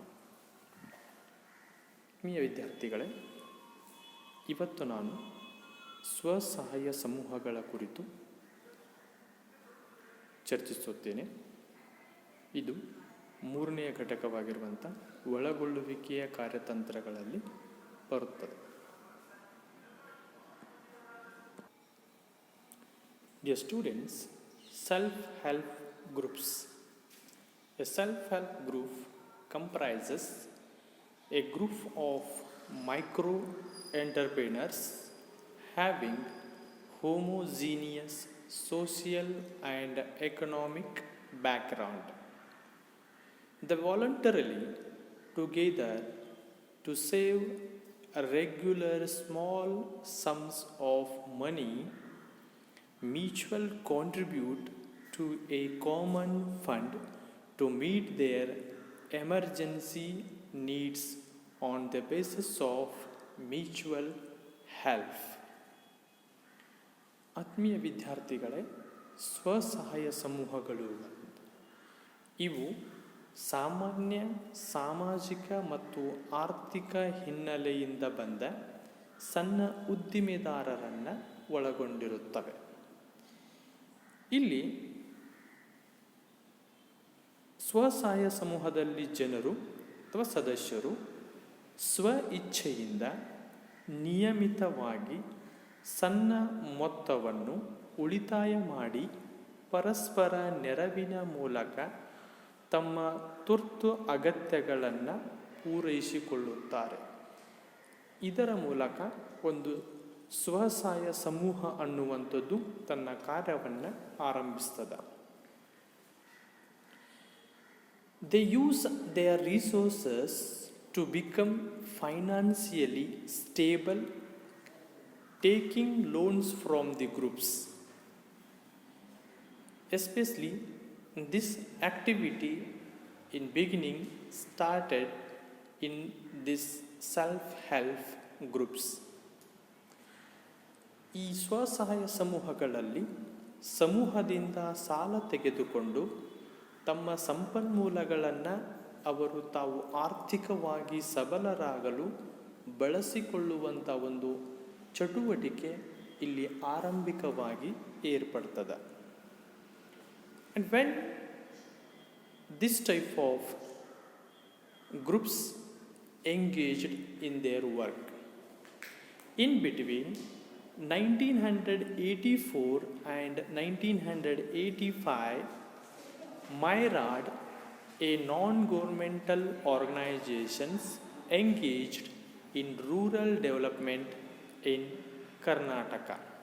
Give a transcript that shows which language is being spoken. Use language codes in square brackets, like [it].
[kn] ಆತ್ಮೀಯ ವಿದ್ಯಾರ್ಥಿಗಳೇ, ಇವತ್ತು ನಾನು ಸ್ವಸಹಾಯ ಸಮೂಹಗಳ ಕುರಿತು ಚರ್ಚಿಸುತ್ತೇನೆ. ಇದು ಮೂರನೆಯ ಘಟಕವಾಗಿರುವಂಥ ಒಳಗೊಳ್ಳುವಿಕೆಯ ಕಾರ್ಯತಂತ್ರಗಳಲ್ಲಿ ಬರುತ್ತದೆ. [en] Dear students, self-help groups. A self-help group comprises a group of micro entrepreneurs having homogeneous social and economic background. They voluntarily together to save a regular small sums of money, mutual contribute to a common fund to meet their emergency needs on the basis of mutual help. [kn] ಆತ್ಮೀಯ ವಿದ್ಯಾರ್ಥಿಗಳೇ, ಸ್ವಸಹಾಯ ಸಮೂಹಗಳು ಇವು ಸಾಮಾನ್ಯ ಸಾಮಾಜಿಕ ಮತ್ತು ಆರ್ಥಿಕ ಹಿನ್ನೆಲೆಯಿಂದ ಬಂದ ಸಣ್ಣ ಉದ್ದಿಮೆದಾರರನ್ನು ಒಳಗೊಂಡಿರುತ್ತವೆ. ಇಲ್ಲಿ ಸ್ವಸಹಾಯ ಸಮೂಹದಲ್ಲಿ ಜನರು ಅಥವಾ ಸದಸ್ಯರು ಸ್ವ ಇಚ್ಛೆಯಿಂದ ನಿಯಮಿತವಾಗಿ ಸಣ್ಣ ಮೊತ್ತವನ್ನು ಉಳಿತಾಯ ಮಾಡಿ ಪರಸ್ಪರ ನೆರವಿನ ಮೂಲಕ ತಮ್ಮ ತುರ್ತು ಅಗತ್ಯಗಳನ್ನು ಪೂರೈಸಿಕೊಳ್ಳುತ್ತಾರೆ. ಇದರ ಮೂಲಕ ಒಂದು ಸ್ವಸಹಾಯ ಸಮೂಹ ಅನ್ನುವಂಥದ್ದು ತನ್ನ ಕಾರ್ಯವನ್ನು ಆರಂಭಿಸ್ತದೆ. [en] They use their resources to become financially stable, taking loans from the groups. Especially this activity in beginning started in this self-help groups. [kn] ಈ ಸ್ವಸಹಾಯ ಸಮೂಹಗಳಲ್ಲಿ ಸಮೂಹದಿಂದ ಸಾಲ ತೆಗೆದುಕೊಂಡು ತಮ್ಮ ಸಂಪನ್ಮೂಲಗಳನ್ನು ಅವರು ತಾವು ಆರ್ಥಿಕವಾಗಿ ಸಬಲರಾಗಲು ಬಳಸಿಕೊಳ್ಳುವಂಥ ಒಂದು ಚಟುವಟಿಕೆ ಇಲ್ಲಿ ಆರಂಭಿಕವಾಗಿ ಏರ್ಪಡ್ತದೆ. [en] And when this type of groups engaged in their work, in between 1984 and 1985, MIRAD, a non-governmental organizations engaged in rural development in Karnataka.